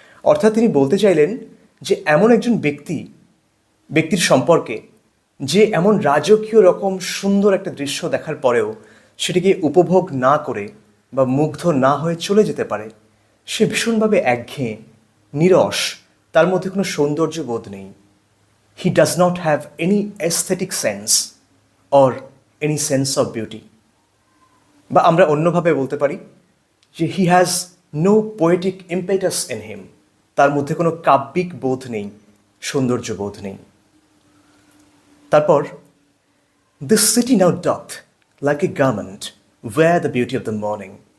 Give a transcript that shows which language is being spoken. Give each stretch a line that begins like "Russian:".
Bangla: অর্থাৎ তিনি বলতে চাইলেন যে এমন একজন ব্যক্তির সম্পর্কে যে এমন রাজকীয় রকম সুন্দর একটা দৃশ্য দেখার পরেও সেটিকে উপভোগ না করে বা মুগ্ধ না হয়ে চলে যেতে পারে, সে ভীষণভাবে একঘেয়ে, নিরস, তার মধ্যে কোনো সৌন্দর্য বোধ নেই।
English: He does not have any aesthetic sense or any sense of beauty.
Bangla: বা আমরা অন্যভাবে বলতে পারি যে
English: he has no poetic impetus in him,
Bangla: তার মধ্যে কোনো কাব্যিক বোধ নেই, সৌন্দর্য বোধ নেই। তারপর
English: This city now doth like a garment wear the beauty of the morning.